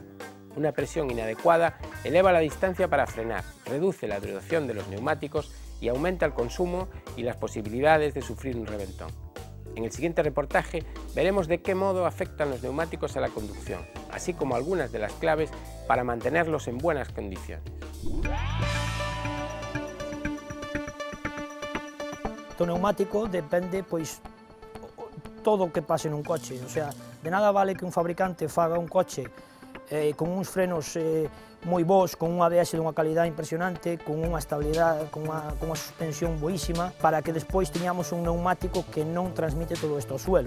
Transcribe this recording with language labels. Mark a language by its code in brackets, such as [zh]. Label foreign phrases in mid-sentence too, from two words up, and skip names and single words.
[es] Una presión inadecuada eleva la distancia para frenar, reduce la duración de los neumáticos y aumenta el consumo y las posibilidades de sufrir un reventón. En el siguiente reportaje veremos de qué modo afectan los neumáticos a la conducción, así como algunas de las claves para mantenerlos en buenas condiciones. [gl] Do neumático depende pois todo o que pase nun coche, o sea, de nada vale que un fabricante faga un coche con uns frenos moi bons, con un ABS dunha calidad impresionante, con unha estabilidade, con unha suspensión boísima, para que despois teñamos un neumático que non transmite todo isto ao suelo.